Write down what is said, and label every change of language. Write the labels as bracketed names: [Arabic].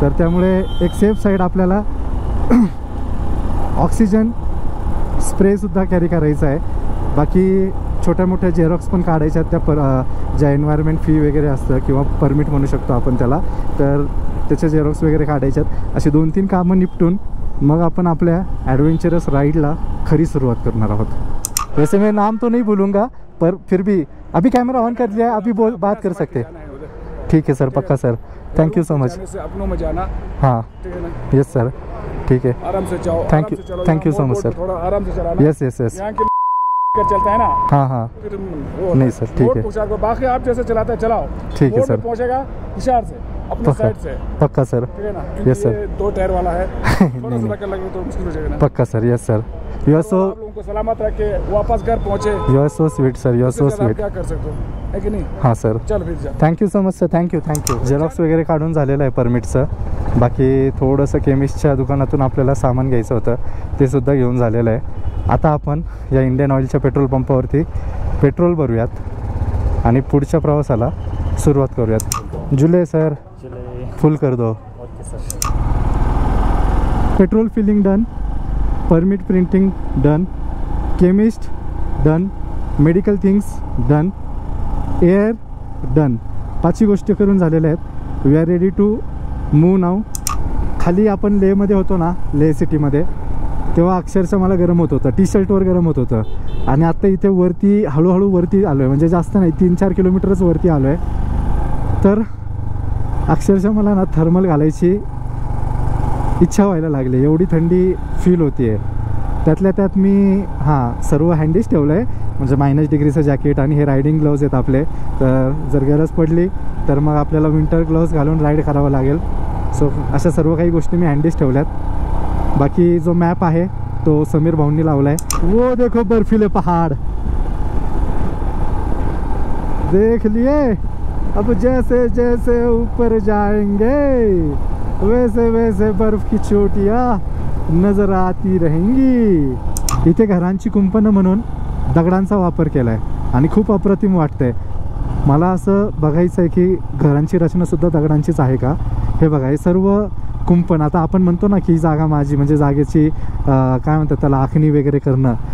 [Marathi] तर त्यामुळे एक सेफ साईड आपल्याला ऑक्सिजन स्प्रेसुद्धा कॅरी करायचा आहे। बाकी छोट्या मोठ्या झेरॉक्स पण काढायच्या आहेत त्या ज्या एन्व्हायरमेंट फी वगैरे असतं किंवा परमिट म्हणू शकतो आपण त्याला, तर त्याच्या झेरॉक्स वगैरे काढायच्यात। अशी 2-3 कामं निपटून मग आपण आपल्या ॲडव्हेंचरस राइडला खरी सुरुवात करणार आहोत। [Hindi] वैसे मैं नाम तो नहीं बोलूँगा पर फिर भी अभी कैमरा ऑन कर लिया है, अभी बात कर सकते। ठीक है सर, पक्का sir, [English] Thank you so much. [Hindi] अपनों में जाना। हाँ [English] yes sir, [Hindi] ठीक है, आराम से जाओ। [English] Thank you so much sir. [Hindi] थोड़ा आराम से चलाना। [English] yes yes yes, [Hindi] चलता है ना। हाँ हाँ नहीं सर, ठीक है। बाकी आप जैसे चलाते हैं चलाओ, ठीक है सर। पहुंचेगा इशार से अपनी साइड से। पक्का सर, ठीक है ना। [English] Yes sir. [Hindi] 2 टायर वाला है, थोड़ा सा धक्का लगे तो मुश्किल हो जाएगा ना। [English] पक्का sir, yes sir. You are so, [Hindi] आप लोगों को सलामत रख के वापस घर पहुंचे। [English] You are so sweet sir, you are so sweet. [Hindi] क्या कर सकते हो, है कि नहीं? हाँ सर, चल फिर जा। [English] Thank you so much sir, thank you. [Marathi] Xerox वगैरे काढून झालेलं आहे परमिटचं। बाकी थोडंसं केमिस्टच्या दुकानातून आपल्याला सामान घ्यायचं होतं, ते सुद्धा घेऊन झालेलं आहे। आता आपण या इंडियन ऑइलच्या पेट्रोल पंपावरती पेट्रोल भरूयात आणि पुढच्या प्रवासाला सुरुवात करूयात। [Hindi] जुले सर, फुल कर दो। [English] Petrol filling done, permit printing done, chemist done, medical things done, air done. [Marathi] 5 गोष्टी करून झालेल्या आहेत। [English] We are ready to move now. [Marathi] खाली आपण लेहमध्ये होतो ना, लेह सिटीमध्ये, तेव्हा अक्षरशः मला गरम होत होतं, टी शर्टवर गरम होत होतं। आणि आत्ता इथे वरती हळूहळू वरती आलो आहे, म्हणजे जास्त नाही 3-4 किलोमीटरच वरती आलो आहे। तर अक्षरशः मला ना थर्मल घालायची इच्छा व्हायला लागली, एवढी थंडी फील होती आहे। त्यातल्या त्यात मी सर्व हँडीच ठेवलं आहे, म्हणजे -डिग्रीचं जॅकेट आणि हे रायडिंग ग्लोव्ज आहेत आपले। तर जर गरज पडली तर मग आपल्याला विंटर ग्लोव्ज घालून राईड करावं लागेल। सो अशा सर्व काही गोष्टी मी हँडीच ठेवल्यात। बाकी जो मॅप आहे तो समीर भाऊंनी लावला आहे। [Hindi] वो देखो बर्फीले पहाड़ देख लिए, अब जैसे जैसे ऊपर जाएंगे वैसे वैसे बर्फ की चोटियाँ नजर आती रहेंगी। [Marathi] इथे घरांची कुंपणं म्हणून दगडांचा वापर केला आहे आणि खूप अप्रतिम वाटतंय मला। असं बघायचं आहे की घरांची रचनासुद्धा दगडांचीच आहे का। हे बघा, हे सर्व कुंपण, आता आपण म्हणतो ना की ही जागा माझी, म्हणजे जागेची काय म्हणतात त्याला, आखणी वगैरे करणं।